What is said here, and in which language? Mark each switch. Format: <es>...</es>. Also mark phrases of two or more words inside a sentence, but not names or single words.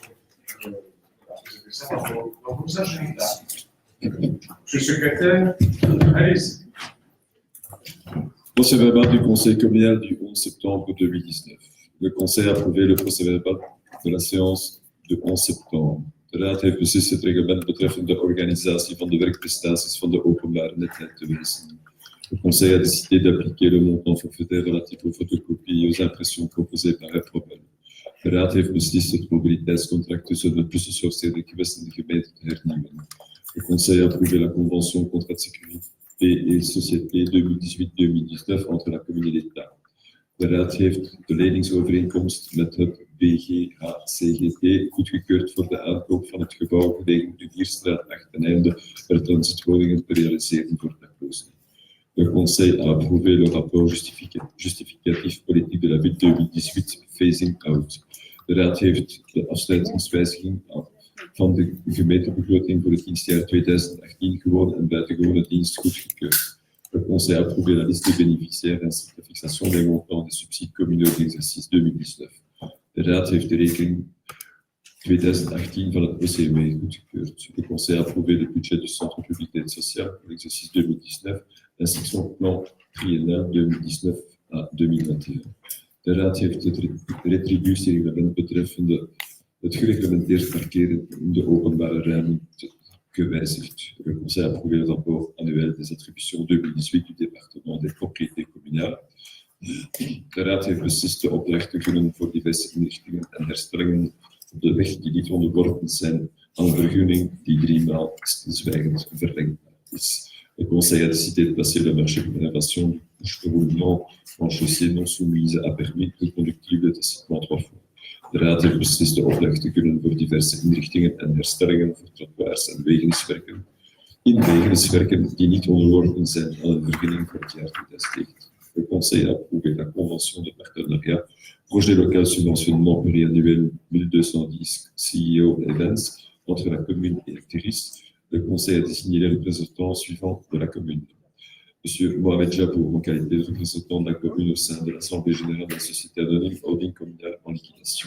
<fr>Vous avez ça dans vos agendas. Monsieur le secrétaire, allez-y. Procès-verbal du conseil communal du 11 septembre 2019. Le conseil a approuvé le procès-verbal de la séance du 11 septembre.</fr> <nl>De Raad heeft beslist het reglement betreffende de organisatie van de werkprestaties van de openbare netwerk te wijzigen.</nl> <fr>Le Conseil a décidé d'appliquer le montant forfaitaire relatif aux photocopies et aux impressions proposées par het ProBel.</fr> <nl>De Raad heeft beslist het mobiliteitscontract tussen de tussensorteerde gewesten de gemeente te hernieuwen.</nl> <fr>Le Conseil a approuvé la convention contrat de sécurité et société 2018-2019 entre la commune et l'État.</fr> <nl>De Raad heeft de leningsovereenkomst met het BGHCGT goedgekeurd voor de aankoop van het gebouw gelegen de Vierstraat 8 ten einde er transitwoningen te realiseren voor daklozen.</nl> <fr>Le Conseil a approuvé le rapport justificatif justificatief politiek de la ville 2018</fr> <en>phasing out.</en> <nl>De Raad heeft de afsluitingswijziging van de gemeentebegroting voor het dienstjaar 2018 gewoon en buitengewone dienst goedgekeurd.</nl> <fr>Le Conseil a approuvé la liste des bénéficiaires ainsi que la fixation des montants des subsides communaux d'exercice 2019.</fr> <nl>De Raad heeft de rekening 2018 van het OCW goedgekeurd.</nl> <fr>Le Conseil a approuvé le budget du Centre public d'aide sociale pour l'exercice 2019 ainsi que son plan triennal 2019 à 2021.</fr> <nl>De Raad heeft het retributiereglement betreffende het gereglementeerd parkeren in de openbare ruimte gewijzigd.</nl> <fr>Le Conseil a approuvé le rapport annuel des attributions 2018 du département des propriétés communales.</fr> <nl>De Raad heeft beslist de opdrachten gunnen voor diverse inrichtingen en herstellingen op de weg die niet onderworpen zijn aan een vergunning die 3 maal stilzwijgend verlengbaar is.</nl> <fr>Le Conseil a décidé de placer le marché de rénovation du couche-roulement en chaussée non soumise à permis reconductible tacitement 3 fois.</fr> <nl>De Raad heeft beslist de opdrachten gunnen voor diverse inrichtingen en herstellingen voor trottoirs en wegeniswerken die niet onderworpen zijn aan een vergunning voor het jaar 2019.</nl> <fr>Le Conseil a approuvé la convention de partenariat projet local subventionnement pluriannuel 1210 CEO Events entre la commune et Actiris. Le Conseil a désigné les représentants suivants de la commune. Monsieur Mohamed Jabour, en qualité de représentant de la commune au sein de l'Assemblée générale de la Société anonyme Holding communale en liquidation.</fr>